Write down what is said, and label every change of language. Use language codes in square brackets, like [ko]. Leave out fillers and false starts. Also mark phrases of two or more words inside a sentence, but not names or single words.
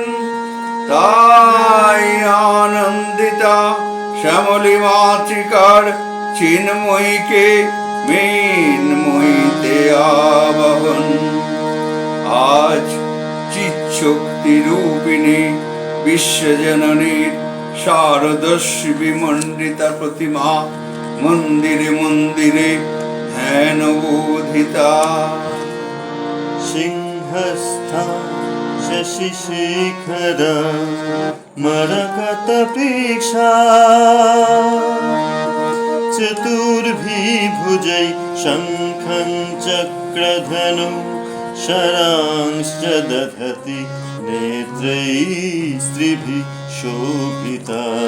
[bn] তাই আনন্দিতা শ্যামলী মাতৃকার চিন্ময়ীকে মৃন্ময়ীতে আবাহন। আজ চিৎশক্তি রূপিণী বিশ্বজননীর শারদস্বী বিমণ্ডিতা প্রতিমা মন্দিরে মন্দিরে ধ্যান বোধিতা। [sa] सिंहस्था शशिशेखर मरकतप्रेक्षा चतुर्भिर्भुजै शङ्खं चक्रधनु शरांश्च दधति नेत्रैस्त्रिभिः शोभिता।